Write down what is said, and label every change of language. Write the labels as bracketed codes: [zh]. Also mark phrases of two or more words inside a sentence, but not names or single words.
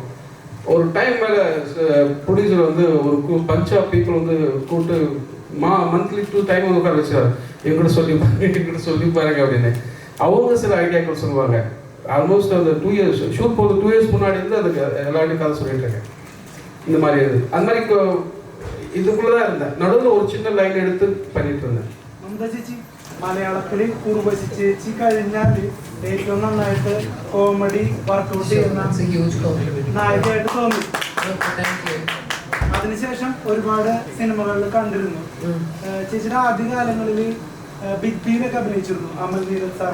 [ta] ஒரு டைம் மேலே ப்ரொடியூசர் வந்து ஒரு [en] bunch of people [ta] வந்து கூப்பிட்டு மந்த்லி 2 டைம் உட்கார வச்சுருவாரு. எங்கிட்ட சொல்லி பாருங்க அப்படின்னு. அவங்க சில ஐடியாக்கள் சொல்லுவாங்க. ஆல்மோஸ்ட் அந்த 2 [en] years shoot [ta] போது 2 இயர்ஸ் முன்னாடி இருந்து அதுக்கு எல்லாத்தையும் கதை சொல்லிட்டு இருக்கேன். இந்த மாதிரி இருக்குது. அந்த மாதிரி இதுக்குள்ளே தான் இருந்தேன். நடுவில் ஒரு சின்ன லைன் எடுத்து பண்ணிட்டு இருந்தேன். [ml] ചേച്ചി മലയാളത്തിൽ ഉർവശി ചേച്ചി കഴിഞ്ഞാൽ ഏറ്റവും നന്നായിട്ട് [en] comedy workout [ml] ചെയ്യുന്ന നായികയായിട്ട് തോന്നി. അതിനുശേഷം ഒരുപാട് സിനിമകളിൽ കണ്ടിരുന്നു. ചേച്ചിയുടെ ആദ്യകാലങ്ങളിൽ ബിഗ് ബിയിലൊക്കെ അഭിനയിച്ചിരുന്നു അമൽ നീരദ് സാർ.